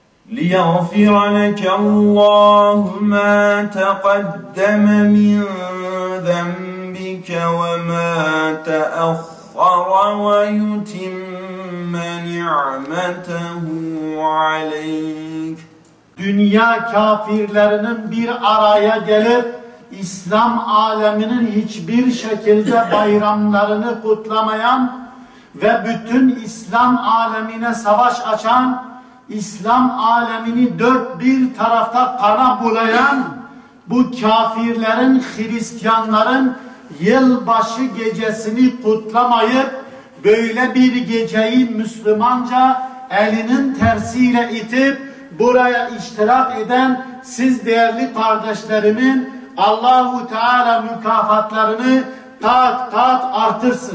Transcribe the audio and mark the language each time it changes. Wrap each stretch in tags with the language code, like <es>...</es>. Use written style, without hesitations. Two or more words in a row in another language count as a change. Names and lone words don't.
<ar>لِيَغْفِرَ لَكَ اللّٰهُ مَا تَقَدَّمَ مِنْ ذَنْبِكَ وَمَا تَأَخَّرَ وَيُتِمَّ نِعْمَتَهُ عَلَيْكَ.</ar> <tr>Dünya kafirlerinin bir araya gelip İslam aleminin hiçbir şekilde bayramlarını kutlamayan ve bütün İslam alemine savaş açan, İslam alemini dört bir tarafta kana bulayan bu kafirlerin, Hristiyanların yılbaşı gecesini kutlamayıp böyle bir geceyi Müslümanca elinin tersiyle itip buraya iştirak eden siz değerli kardeşlerimin Allahu Teala mükafatlarını kat kat artırsın.</tr>